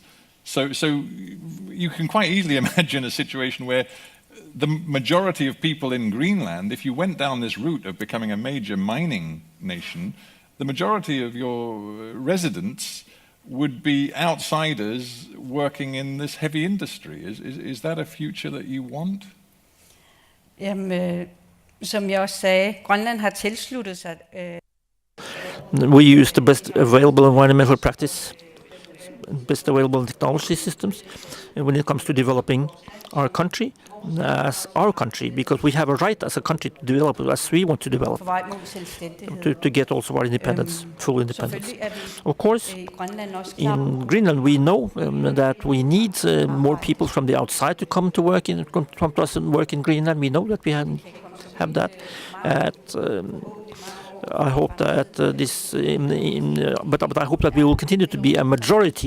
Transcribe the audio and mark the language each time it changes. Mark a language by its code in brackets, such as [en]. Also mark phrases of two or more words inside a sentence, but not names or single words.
[en] So you can quite easily imagine a situation where the majority of people in Greenland, if you went down this route of becoming a major mining nation, the majority of your residents would be outsiders working in this heavy industry. Is that a future that you want? [da] Jamen, som jeg også sagde, Grønland har tilsluttet sig. [en] We use the best available environmental practice, best available technology systems when it comes to developing our country as our country, because we have a right as a country to develop as we want to develop, [da] På vej mod selvstændighed. [en] to get also our independence, full independence. [da] Selvfølgelig er vi [en] Of course, [da] i Grønland også klar. [en] in Greenland we know that we need more people from the outside to come to us and work in Greenland. We know that we have that. I hope that but I hope that we will continue to be a majority.